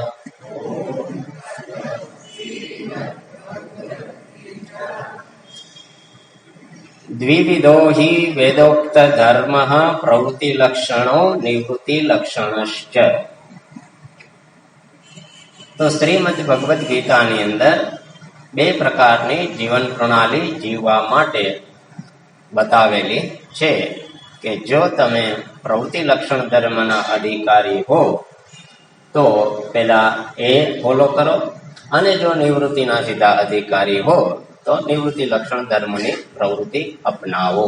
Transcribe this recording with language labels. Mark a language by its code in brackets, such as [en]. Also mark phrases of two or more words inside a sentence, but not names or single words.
[sa] द्विविधो हि वेदोक्त धर्मः प्रवृत्ति लक्षणो निवृत्ति लक्षणश्च। [gu] तो શ્રીમદ ભગવદ્ ગીતાની અંદર બે પ્રકારની જીવન પ્રણાલી જીવવા માટે બતાવેલી છે કે જો તમે પ્રવૃત્તિ લક્ષણ ધર્મના અધિકારી હો તો પેલા એ ફોલો કરો, અને જો નિવૃત્તિના સીધા અધિકારી હો તો નિવૃત્તિ લક્ષણ ધર્મની પ્રવૃત્તિ અપનાવો.